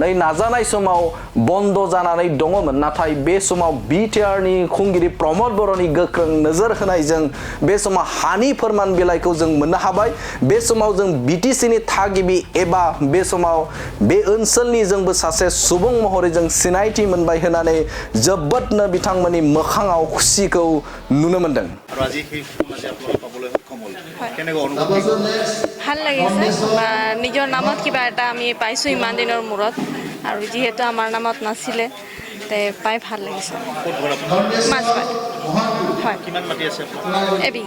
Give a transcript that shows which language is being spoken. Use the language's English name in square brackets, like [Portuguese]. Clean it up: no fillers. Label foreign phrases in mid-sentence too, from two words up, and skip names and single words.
[Bodo] नै नाजानाय समाव बन्द जानानै दङमोन नाथाय बे समाव बिटिआरनि खुंगिरि प्रमद बर'नि गोख्रों नोजोर होनायजों बे समाव हानि फोरमान बिलाइखौ जों मोननो हाबाय। बे समाव जों बिटिसिनि थागिबि एबा बे समाव बे ओनसोलनि जोंबो सासे सुबुं महरै जों सिनायथि मोनबाय होननानै जोबोदनो बिथांमोननि मोखाङाव खुसिखौ नुनो मोनदों। [Assamese] ভাল লাগিছে নিজৰ নামত কিবা এটা আমি পাইছোঁ ইমান দিনৰ মূৰত আৰু যিহেতু আমাৰ নামত নাছিলে তে পাই ভাল লাগিছে। মাছবাদ হয় কিমান মাটি আছে এবিঘা